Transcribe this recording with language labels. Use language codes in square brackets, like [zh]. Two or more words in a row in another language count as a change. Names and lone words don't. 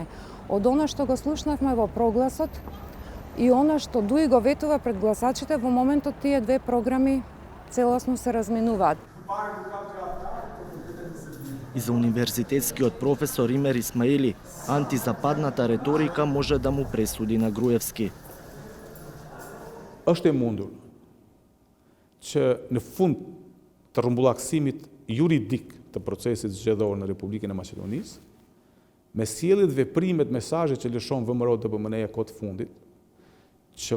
[mk] Од она што го слушнавме во прогласот и она што ДУИ го ветува пред гласачите, во моментот тие две програми целосно се разминуваат. И за универзитетскиот професор Имер Исмаили, антизападната реторика може да му пресуди на Груевски. [sq] Është e mundur që në fund të rrumbullakësimit juridik të procesit zgjedhor në Republikën e Maqedonisë, me sjelljet, veprimet, mesazhet që lëshon ВМРО-DPMN-ja kohë të fundit, që